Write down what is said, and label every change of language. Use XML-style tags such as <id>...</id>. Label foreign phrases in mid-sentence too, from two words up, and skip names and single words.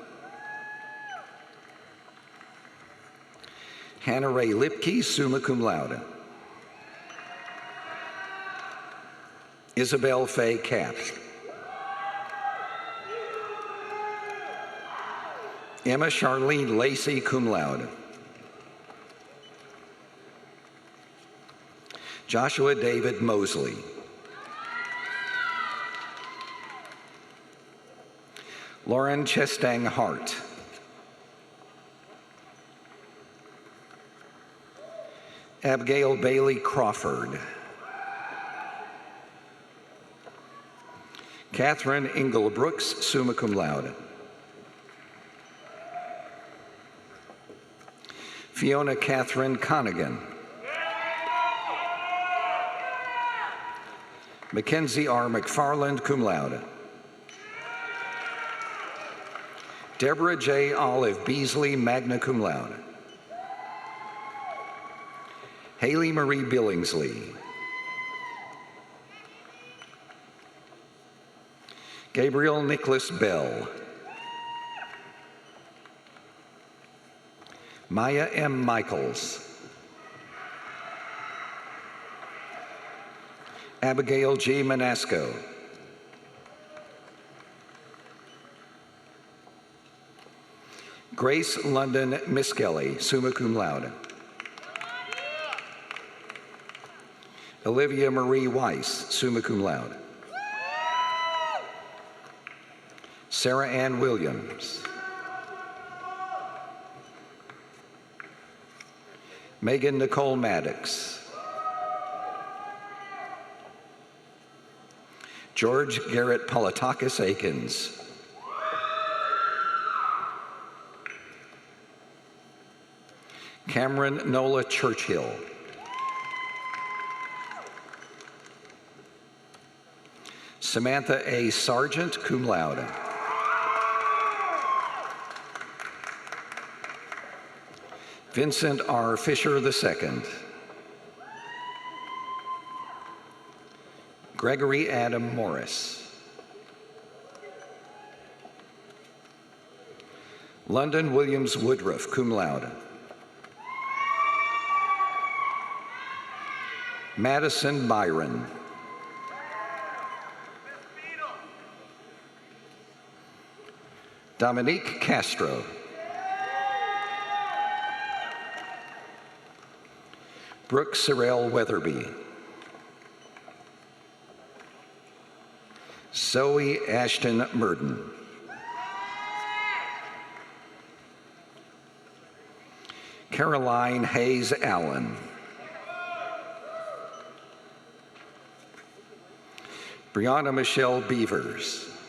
<en>Hannah Ray Lipke,</en> <la>summa cum laude.</la> <en>Isabel Faye Kapp. Emma Charlene Lacey,</en> <la>cum laude.</la> <en>Joshua David Mosley. Lauren Chestang Hart. Abigail Bailey Crawford. Catherine Ingle Brooks,</en> <la>summa cum laude.</la> <en>Fiona Catherine Conigan. Mackenzie R. McFarland,</en> <la>cum laude.</la> <en>Deborah J. Olive Beasley,</en> <la>magna cum laude.</la> <en>Haley Marie Billingsley. Gabriel Nicholas Bell. Maya M. Michaels. Abigail G. Manasco. Grace London Miskelly,</en> <la>summa cum laude.</la> <en>Olivia Marie Weiss,</en> <la>summa cum laude.</la> <en>Sarah Ann Williams. Megan Nicole Maddox. George Garrett Politakis Akins. Cameron Nola Churchill. Samantha A. Sargent,</en> <la>cum laude.</la> <en>Vincent R. Fisher II. Gregory Adam Morris. London Williams Woodruff,</en> <la>cum laude.</la> <en>Madison Byron. Dominique Castro. Brooke Sorrell Weatherby. Zoe Ashton Murden. Caroline Hayes Allen. Brianna Michelle Beavers.</en>